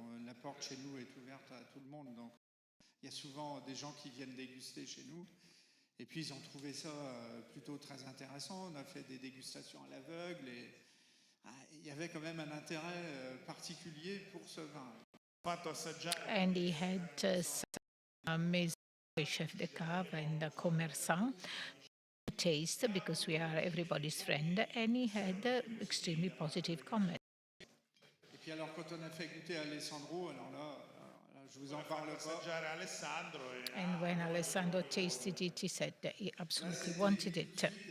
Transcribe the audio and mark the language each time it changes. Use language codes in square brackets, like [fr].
[fr] La porte chez nous est ouverte à tout le monde. Donc, il y a souvent des gens qui viennent déguster chez nous. Et puis, ils ont trouvé ça plutôt très intéressant. On a fait des dégustations à l'aveugle et il y avait quand même un intérêt particulier pour ce vin. [en] And he had some chef de cave and a commerçant taste because we are everybody's friend, and he had extremely positive comments. [fr] Et puis alors quand on a fait goûter à Alessandro, alors là je vous en parle pas. [en] And when Alessandro tasted it, he said that he absolutely wanted it.